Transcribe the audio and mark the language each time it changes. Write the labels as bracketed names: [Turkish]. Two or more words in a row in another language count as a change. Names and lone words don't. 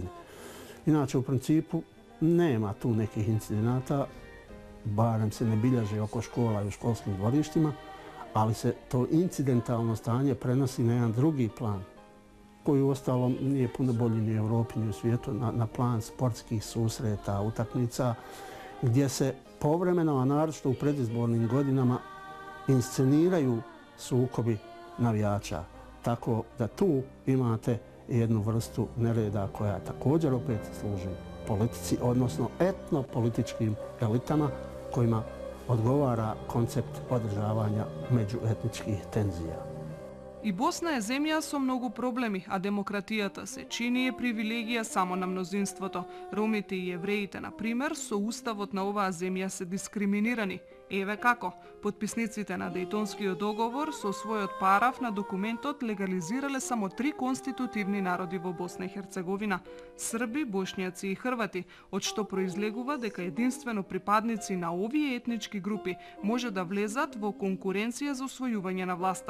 [Croatian] Inače, u principu, nema tu nekih incidenata, barem se ne bilježe oko škola i u školskim dvorištima, ali se to incidentalno stanje prenosi na jedan drugi plan, koji uostalom nije puno bolji ni u Europi ni u svijetu, na plan sportskih susreta, utakmica, gdje se povremeno, a naročito u predizbornim godinama, insceniraju sukobi navijača. Tako da tu imate jednu vrstu nereda koja također opet služi politici, odnosno etnopolitičkim elitama kojima odgovara koncept održavanja međuetničkih tenzija. [Macedonian] И Босна е земја со многу проблеми, а демократијата се чини е привилегија само на мнозинството. Ромите и евреите, на пример, со уставот на оваа земја се дискриминирани. Еве како. Потписниците на Дејтонскиот договор со својот параф на документот легализирале само 3 конститутивни народи во Босна и Херцеговина – Срби, Бошњаци и Хрвати, од што произлегува дека единствено припадници на овие етнички групи може да влезат во конкуренција за освојување на власта.